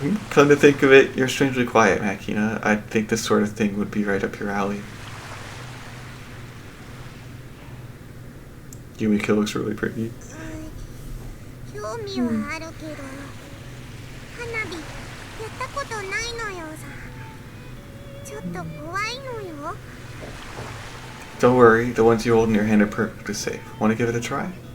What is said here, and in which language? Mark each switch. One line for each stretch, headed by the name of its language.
English: Come to think of it, you're strangely quiet, Makina. I think this sort of thing would be right up your alley. Yumiko looks really pretty.
Japanese: 興味はあるけど、花火やったことないのよさ。ちょっと怖いのよ。
English: Don't worry, the ones you hold in your hand are perfectly safe. Want to give it a try?